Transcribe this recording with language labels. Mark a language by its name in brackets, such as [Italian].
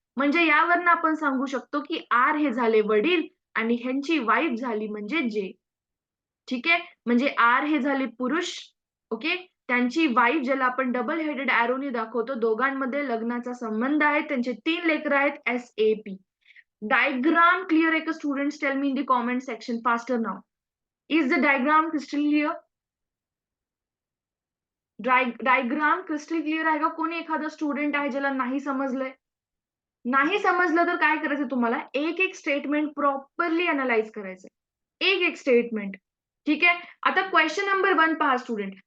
[Marathi] म्हणजे यावरनं आपण सांगू शकतो, की आर हे झाले वडील आणि ह्यांची वाईफ झाली म्हणजे जे. ठीक आहे. म्हणजे आर हे झाले पुरुष, ओके. त्यांची वाईफ ज्याला आपण डबल हेडेड एरोनी दाखवतो. दोघांमध्ये लग्नाचा संबंध आहे. त्यांचे 3 लेकरं आहेत एस-ए-पी. डायग्राम क्लिअर आहे का students? [English] Tell me in the comment section faster now. Is the diagram crystal clear? [Marathi] Diagram crystal clear आहे का? कोणी एखादा स्टुडंट आहे ज्याला नाही समजलंय? नाही समजलं तर काय करायचं तुम्हाला? एक-एक स्टेटमेंट प्रॉपरली अॅनलाईज करायचंय. एक-एक स्टेटमेंट. ठीक आहे. आता क्वेशन नंबर 1 पहा स्टुडंट.